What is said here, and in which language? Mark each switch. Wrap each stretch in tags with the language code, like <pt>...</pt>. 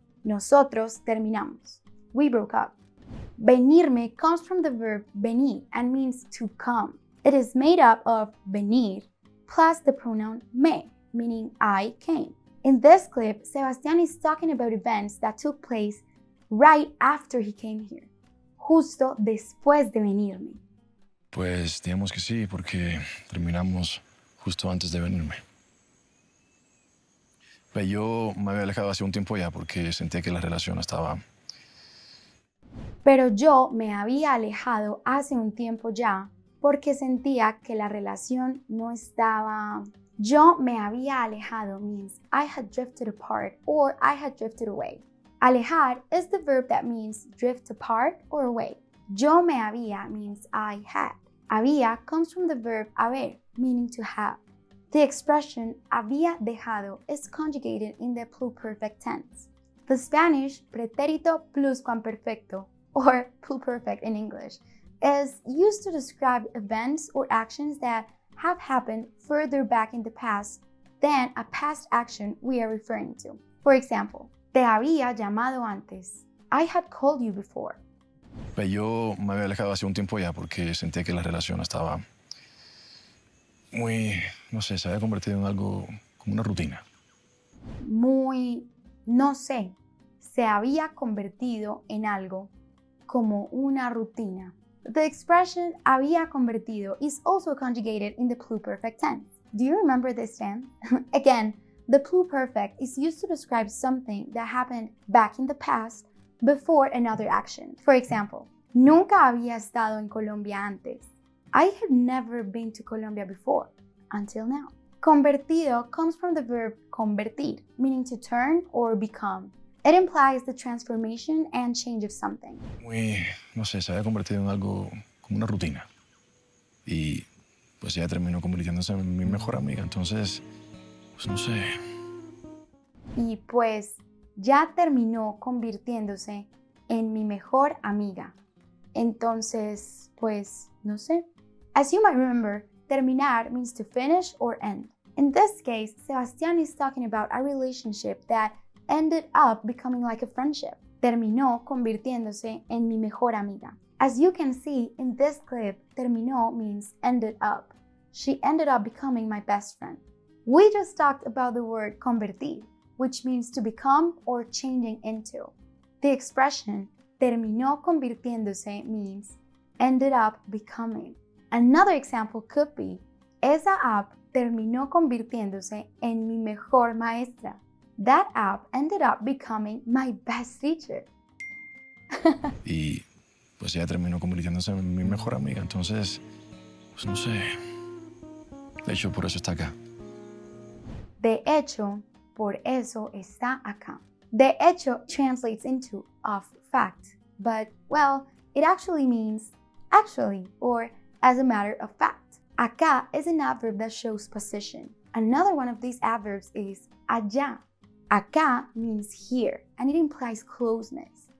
<es>Nosotros terminamos.</es> <en>We broke up. Venirme comes from the verb venir and means to come. It is made up of venir plus the pronoun me, meaning I came. In this clip, Sebastian is talking about events that took place right after he came here,</en> <es>justo después de venirme. Pues digamos que sí, porque terminamos justo antes de venirme. Pero yo me había alejado hace un tiempo ya porque sentía que la relación estaba... Pero yo me había alejado hace un tiempo ya porque sentía que la relación no estaba... Yo me había alejado</es> <en>means I had drifted apart or I had drifted away. Alejar is the verb that means drift apart or away.</en> <es>Yo me había</es> <en>means I had. Había comes from the verb haber, meaning to have. The expression</en> <es>había dejado</es> <en>is conjugated in the pluperfect tense. The Spanish pretérito pluscuamperfecto, or pluperfect in English, is used to describe events or actions that have happened further back in the past than a past action we are referring to. For example,</en> <es>te había llamado antes.</es> <en>I had called you before.</en> <es>Pues yo me había alejado hace un tiempo ya porque sentía que la relación estaba muy, no sé, se había convertido en algo como una rutina. Muy, no sé, se había convertido en algo como una rutina.</es> <en>The expression</en> <es>había convertido</es> <en>is also conjugated in the pluperfect tense. Do you remember this tense? Again, the pluperfect is used to describe something that happened back in the past before another action. For example,</en> <es>nunca había estado en Colombia antes.</es> <en>I had never been to Colombia before, until now. Convertido comes from the verb convertir, meaning to turn or become. It implies the transformation and change of something.</en> <es>Muy, no sé, se había convertido en algo como una rutina. Y pues ella terminó convirtiéndose en mi mejor amiga. Entonces, pues no sé. Y pues ya terminó convirtiéndose en mi mejor amiga. Entonces, pues no sé.</es> <en>As you might remember, terminar means to finish or end. In this case, Sebastian is talking about a relationship that ended up becoming like a friendship.</en> <es>Terminó convirtiéndose en mi mejor amiga.</es> <en>As you can see in this clip, terminó means ended up. She ended up becoming my best friend. We just talked about the word convertir, which means to become or changing into. The expression</en> <es>terminó convirtiéndose</es> <en>means ended up becoming. Another example could be,</en> <es>esa app terminó convirtiéndose en mi mejor maestra.</es> <en>That app ended up becoming my best teacher.</en> <es>Y pues ella terminó convirtiéndose en mi mejor amiga. Entonces, pues no sé. De hecho, por eso está acá. De hecho, por eso está acá. De hecho</es> <en>translates into of fact, but, well, it actually means actually or as a matter of fact. Acá is an adverb that shows position. Another one of these adverbs is allá. Acá means here, and it implies closeness.</en>